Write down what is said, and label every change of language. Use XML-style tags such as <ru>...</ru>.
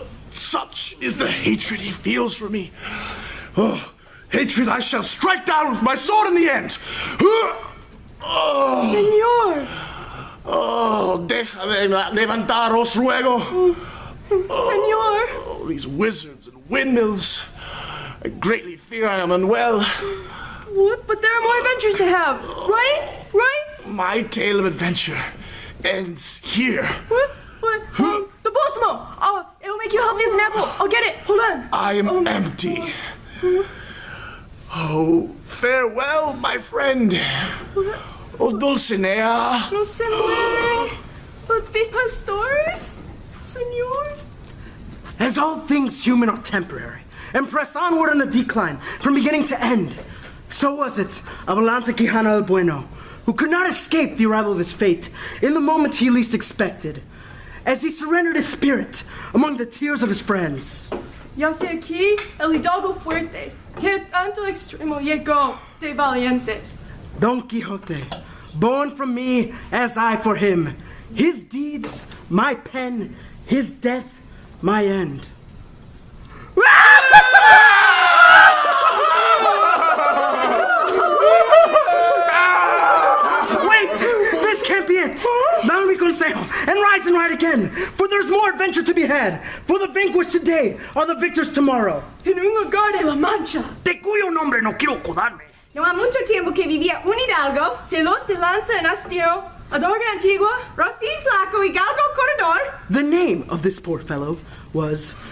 <en>Such is the hatred he feels for me. Oh, hatred I shall strike down with my sword in the end.</en> <es>Senor. Oh, déjame levantaros, ruego. Senor.</es> <en>Oh, these wizards and windmills. I greatly fear I am unwell. What? But there are more adventures to have, right? Right? My tale of adventure ends here. What? The Bosmo! Oh, it'll make you healthy as an apple. I'll get it. Hold on. I am empty. Oh, farewell, my friend. Oh, Dulcinea.</en> <es>No se muere.</es> <en>Let's be pastores, senor. As all things human are temporary and press onward on a decline from beginning to end, so was it of Alonso Quijano el Bueno, who could not escape the arrival of his fate in the moment he least expected, as he surrendered his spirit among the tears of his friends.</en> <es>Yace aquí el hidalgo fuerte, que tanto extremo llegó de valiente.</es> <en>Don Quixote, born from me as I for him, his deeds, my pen, his death, my end. Wait! This can't be it! Now</en> <es>mi consejo,</es> <en>and rise and ride again, for there's more adventure to be had, for the vanquished today are the victors tomorrow.</en> <es>En un lugar de la Mancha. De cuyo nombre no quiero acordarme. No ha mucho tiempo que vivía un hidalgo, De los de lanza en astillero, adorga antigua. Rocín flaco y galgo corredor.</es> <en>The name of this poor fellow was</en>